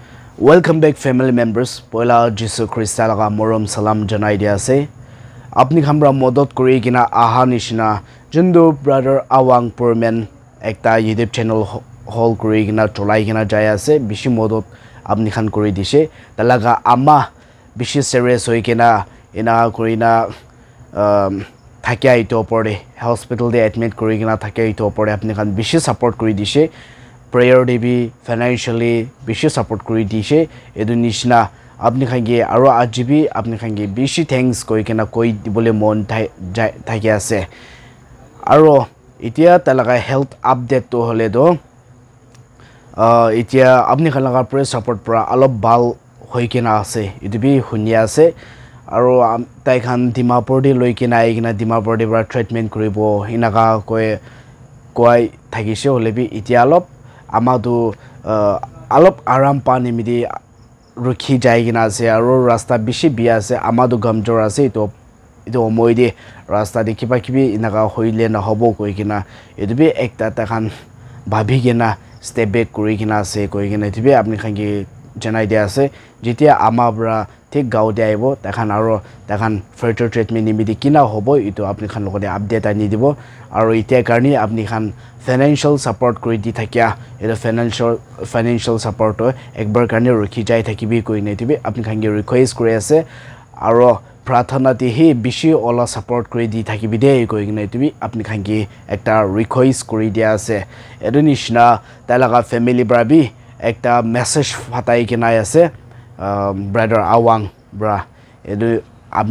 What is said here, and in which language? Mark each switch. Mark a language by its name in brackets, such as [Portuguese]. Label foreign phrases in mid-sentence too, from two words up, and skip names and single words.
[English] Welcome back family members. [Naga Pidgin] Poila Jesu Christa laga morom salam janai dia ase. Apni khamra modot kori kina aha nishina jundu brother Awang Purman ekta [English] YouTube channel [Naga Pidgin] hall kori kina cholai kina jaya ase bishi modot apni khan kori dishe talaga ama bishi serious hoi kina ina korina thakya ito opore hospital de admit kori kina thakya ito opore apni khan bishi support kori dishe prayer debi financially bishi support kori dishe edu nishna apni khange aro ajibi apni khange bishi thanks koi kena koi dibole mon thaki ase aro itia talaga health update to hole do itia apni khalaga [English] prayer support [Naga Pidgin] pra alop bal hoi kena ase idubi hunya ase aro tai khan Dimapur de loi kena aigina Dimapur de pra treatment koribo inaga koi thakise holebi itia amadu alop aram pani midi rukhi jaigina ase aro rasta bishi bia ase amadu gamjor ase ito omoide rasta de kiba kibi inaga hoile na hobo koikina edubi ekta ta khan bhabi gena step back korikina ase koikina tibe apni khangi janai dia ase jitia amabra thik gau de aibo ta khan [English] further treatment [Naga Pidgin] nimidi kina hobo ito apni khan logode update ani dibo aro itia karni apni khan [English] financial support [Naga Pidgin] kori di thakya edo [English] financial support [Naga Pidgin] to ekbar karni rukhi jai thakibi koine tibe apni khangi request kori ase aro prathana ti hi bishi ola support kori di thakibi de koine tibe apni khangi ekta request kori dia ase edo nishna talaga family brabi ekta message phatai kina ase brother Awang bra edu apni